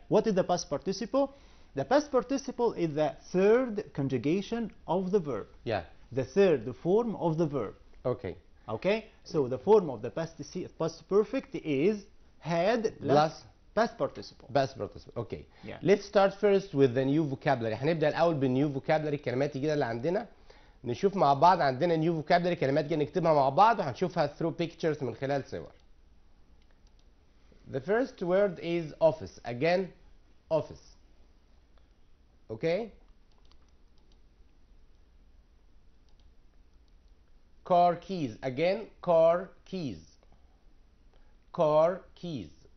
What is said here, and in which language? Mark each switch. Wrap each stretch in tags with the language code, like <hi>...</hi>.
<en>What is the past participle? The past participle is the third conjugation of the verb. Yeah. The third form of the verb. Okay. Okay. So the form of the past perfect is had plus past participle. Past participle. Okay. Yeah. Let's start first with the new vocabulary.</en> <ar>هنبدأ الأول بالنيو vocabulary، الكلمات الجديدة اللي عندنا. نشوف مع بعض عندنا نيو vocabulary، كلمات جديدة نكتبها مع بعض وهنشوفها</ar> <en>through pictures</en> <ar>من خلال صور.</ar> <en>The first word is office. Again, office. Okay. Car keys. Again, car keys. Car keys.</en>